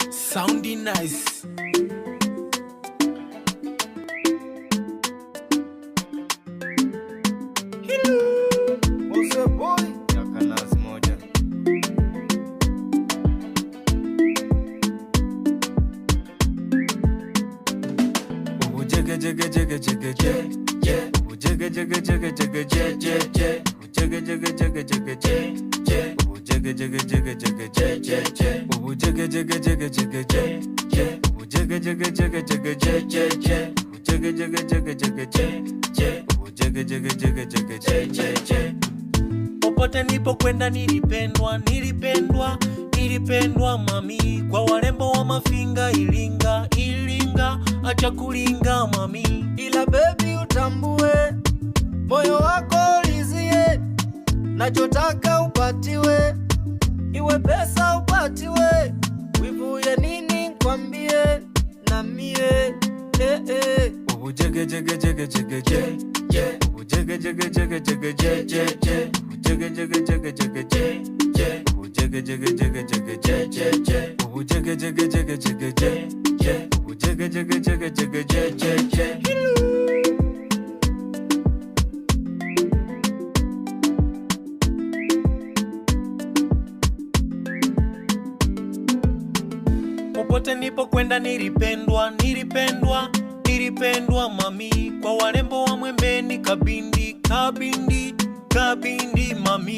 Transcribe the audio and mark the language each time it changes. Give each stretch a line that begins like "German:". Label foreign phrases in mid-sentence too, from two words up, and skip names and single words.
English: Sounding nice. What's up, boy?
Swahili: Yakanazi moja. Ubu jigga jigga jigga jigga jigga. Ubu jigga jigga jigga jigga jigga. Ubu jigga jigga jigga jigga jigga. Ubu jigga jigga jigga jigga jigga. Ubu jigga jigga jigga jigga jigga. Ubu jigga jigga jigga jigga jigga. Ubu jigga jigga jigga jigga jigga. Ubu jigga jigga jigga jigga jigga. Popote nilipokwenda nilipendwa mami, kwa warembo wa Mafinga, Iringa, acha kulinga mami, ila baby utambue, moyo wako lizie, nachotaka upatiwe, iwe pesa upatiwe, wivu ya nini kwambie, na mie Ubu jigga jigga jigga jigga jigga. Ubu jigga jigga jigga jigga jigga. Ubu jigga jigga jigga jigga jigga. Ubu jigga jigga jigga jigga jigga. Ubu jigga jigga jigga jigga jigga. Ubu jigga jigga jigga jigga jigga. popote nilipokwenda nilipendwa mami, kwa warembo wa Mwembeni, Kabindi mami,